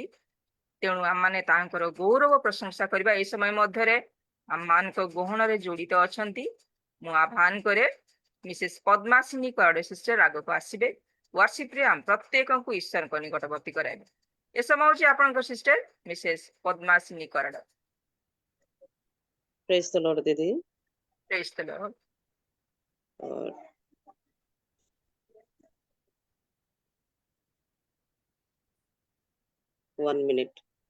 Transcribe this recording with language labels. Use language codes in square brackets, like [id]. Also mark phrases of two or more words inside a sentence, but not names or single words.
[or] ତେଣୁ ଆମମାନେ ତାଙ୍କର ଗୌରବ ପ୍ରଶଂସା କରିବା। ଏ ସମୟ ମଧ୍ୟରେ ଆମମାନଙ୍କ ଗହଣରେ ଜଡ଼ିତ ଅଛନ୍ତି। ମୁଁ ଆହ୍ୱାନ କରେ ମିସେସ୍ ପଦ୍ମାସିନୀ କରଡେ ସିଷ୍ଟର ଆଗକୁ ଆସିବେ। ୱାର୍ସିପରେ ଆମ ପ୍ରତ୍ୟେକଙ୍କୁ ଈଶ୍ୱରଙ୍କ ନିକଟବର୍ତ୍ତୀ କରାଇବେ। ଏ ସମୟ ହେଉଛି ଆପଣଙ୍କ ସିଷ୍ଟର ମିସେସ୍ ପଦ୍ମାସିନୀ କରଡେ। [en] praise the lord दीदी। praise the lord. और one minute।